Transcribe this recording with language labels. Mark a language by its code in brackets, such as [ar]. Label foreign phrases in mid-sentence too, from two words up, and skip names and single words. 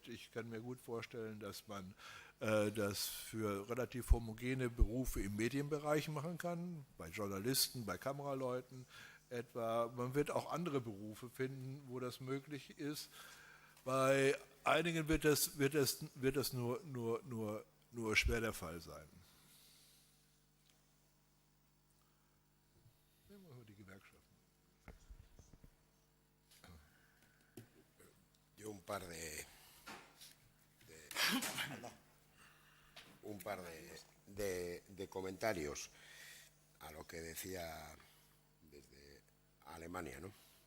[de] Ich kann mir gut vorstellen, dass man das für relativ homogene Berufe im Medienbereich machen kann, bei Journalisten, bei Kameraleuten etwa. Man wird auch andere Berufe finden, wo das möglich ist. Bei einigen wird das nur schwer der Fall sein. Nehmen wir mal die Gewerkschaften. [es] Yo un par de comentarios a lo que decía desde Alemania, ¿no?